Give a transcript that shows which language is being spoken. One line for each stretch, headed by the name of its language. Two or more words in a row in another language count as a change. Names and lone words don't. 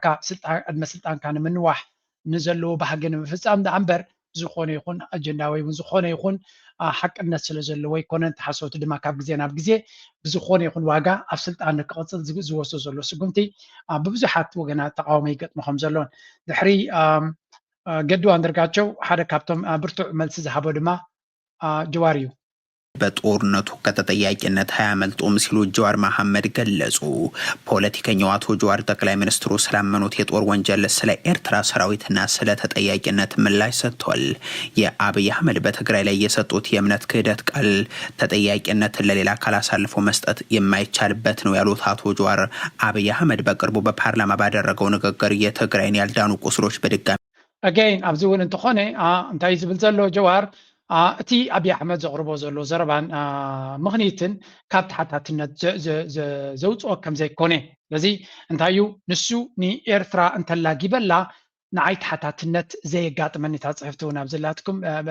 Tigrinya: ቅድመ ስልጣንካ ንምንዋሕ ንዘለዎ ባህገን ምፍጻም ዳኣምበር ዝኾነ ይኹን አጀንዳ ወይ ዝኾነ ይኹን ሓቅነት ስለ ዘለዎ ይኮነን ተሓሶቱ ድማ ካብ ግዜ ናብ ግዜ ብዝኾነ ይኹን ዋጋ ኣብ ስልጣን ክቕፅል ዝወስዶ ዘሎ ስጉምቲ ብብዙሓት ወገናት ተቃውሞ ይገጥሞ ከም ዘሎን ድሕሪ ገዱ አንደርጋቸው ሓደ ካብቶም ብርቱዕ መልሲ ዝሃቦ ድማ ጀዋር እዩ
Amharic: በጦርነቱ ከተጠያቂነት ሃያመልጦም ሲሉ ጀዋር መሐመድ ገለጹ። ፖለቲከኛው አቶ ጀዋር ጠቅላይ ሚኒስትሩ ስላመኑት የጦር ወንጀል ስለ ኤርትራ ሰራዊትና ስለ ተጠያቂነት ምላሽ ሰጥቷል። የአብይ አህመድ በትግራይ ላይ የሰጡት የእምነት ክህደት ቃል ተጠያቂነትን ለሌላ አካል አሳልፎ መስጠት የማይቻልበት ነው ያሉት አቶ ጀዋር አብይ አህመድ በቅርቡ በፓርላማ ባደረገው ንግግር የትግራይን ያልዳኑ ቁስሎች በድጋሚ
Tigrinya: again ኣብዚውን እንትኾነ እንታይ ዝብል ዘሎ ጀዋር እቲ አብይ አሕመድ ዘቕርቦ ዘሎ ዘረባን ምኽንያትን ካብ ተሓታትነት ዘውፅኦ ከም ዘይኮነ ስለዚ እንታዩ ንሱ ንኤርትራ እንተላጊበላ ንዓይ ተሓታትነት ዘየጋጥመኒ ታጽሕፍቲ እውን ኣብ ዘላትኩም